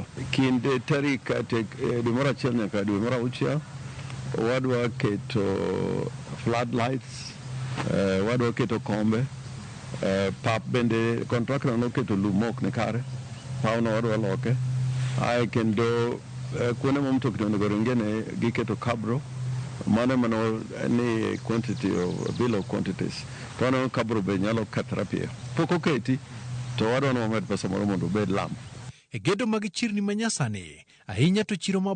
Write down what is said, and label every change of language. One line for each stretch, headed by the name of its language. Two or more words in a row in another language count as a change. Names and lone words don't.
Luo (Kenya and Tanzania): Kinde tarik dwe mar achiel nyaka dwe mar auchiel wadwa keto floodlights, wadwa keto kombe, pap bende kontrakta noketo lumok ne kare, pawno wadwa loke. Kendo kuonde ma mtokni onego ringene giketo kabro, mano ni
English: quantity of bill of quantities.
Luo (Kenya and Tanzania): Tono kabro be nyalo kethra piyo. Pok oketi to wadwa ni wamed pesa moro mondo obed lam. E gedo mag chirni manyasani, ahinya to chiro